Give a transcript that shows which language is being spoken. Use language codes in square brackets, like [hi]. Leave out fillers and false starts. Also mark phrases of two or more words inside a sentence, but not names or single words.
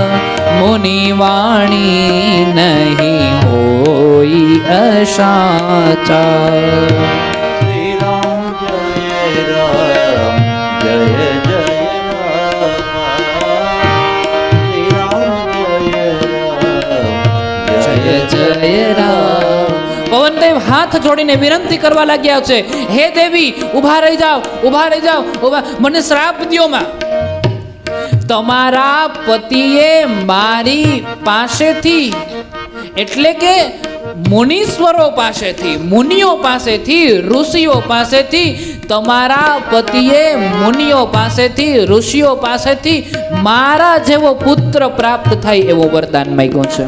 [hi] मुनिवाणी नहीं होई अशाचा. श्री राम जय राम जय जय राम. श्री राम जय राम जय जय राम. [gu] પવનદેવ હાથ જોડીને વિનંતી કરવા લાગ્યા છે, હે દેવી ઊભા રહી જાઓ, ઊભા રહી જાઓ, મને શ્રાપ દ્યો માં. તમારા પતિએ મારી પાસેથી, એટલે કે મુનીશ્વરો પાસેથી, મુનિઓ પાસેથી, ઋષિઓ પાસેથી, તમારા પતિએ મુનિઓ પાસેથી, ઋષિઓ પાસેથી મારા જેવો પુત્ર પ્રાપ્ત થાય એવો વરદાન માંગ્યો છે.